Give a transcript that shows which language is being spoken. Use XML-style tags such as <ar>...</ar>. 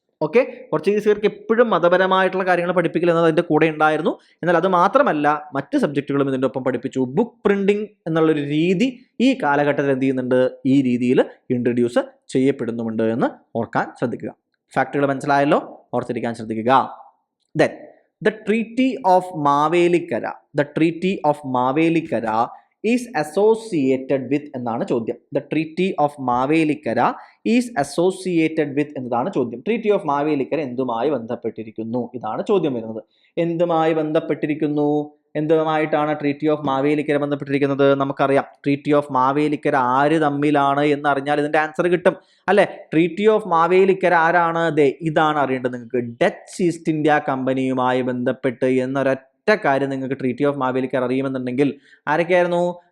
<ml>Okay, പോർച്ചുഗീസുകാർക്ക് എപ്പോഴും മതപരമായിട്ടുള്ള കാര്യങ്ങൾ പഠിപ്പിക്കൽ എന്നത് അതിൻ്റെ കൂടെ ഉണ്ടായിരുന്നു. എന്നാൽ അത് മാത്രമല്ല, മറ്റ് സബ്ജക്റ്റുകളും ഇതിൻ്റെ ഒപ്പം പഠിപ്പിച്ചു. ബുക്ക് പ്രിന്റിംഗ് എന്നുള്ളൊരു രീതി ഈ കാലഘട്ടത്തിൽ എന്ത് ചെയ്യുന്നുണ്ട്? ഈ രീതിയിൽ ഇൻട്രൊഡ്യൂസ് ചെയ്യപ്പെടുന്നുമുണ്ട് എന്ന് ഓർക്കാൻ ശ്രദ്ധിക്കുക. ഫാക്ടുകൾ മനസ്സിലായല്ലോ? ഓർത്തിരിക്കാൻ ശ്രദ്ധിക്കുക.</ml> <en>Then the Treaty of Mavelikara, the Treaty of Mavelikara is associated with</en> <ml>എന്നാണ് ചോദ്യം.</ml> <en>The Treaty of Mavelikara is associated with</en> <ml>എന്നതാണ് ചോദ്യം. Treaty of Mavelikara എന്തുമായി ബന്ധപ്പെട്ടിരിക്കുന്നു? ഇതാണ് ചോദ്യം വരുന്നത്. എന്തുമായി ബന്ധപ്പെട്ടിരിക്കുന്നു? എന്തുമായിട്ടാണ് ട്രീറ്റി ഓഫ് മാവേലിക്കര ബന്ധപ്പെട്ടിരിക്കുന്നത്? നമുക്കറിയാം. ട്രീറ്റി ഓഫ് മാവേലിക്കര ആര് തമ്മിലാണ് എന്നറിഞ്ഞാൽ ഇതിന്റെ ആൻസർ കിട്ടും അല്ലെ? ട്രീറ്റി ഓഫ് മാവേലിക്കര ആരാണ്? ഇതാണ് അറിയേണ്ടത് നിങ്ങൾക്ക്. ഡച്ച് ഈസ്റ്റ് ഇന്ത്യ കമ്പനിയുമായി ബന്ധപ്പെട്ട് എന്നൊരൊറ്റ കാര്യം നിങ്ങൾക്ക് ട്രീറ്റി ഓഫ് മാവേലിക്കര അറിയുമെന്നുണ്ടെങ്കിൽ ആരൊക്കെയായിരുന്നു?</ml>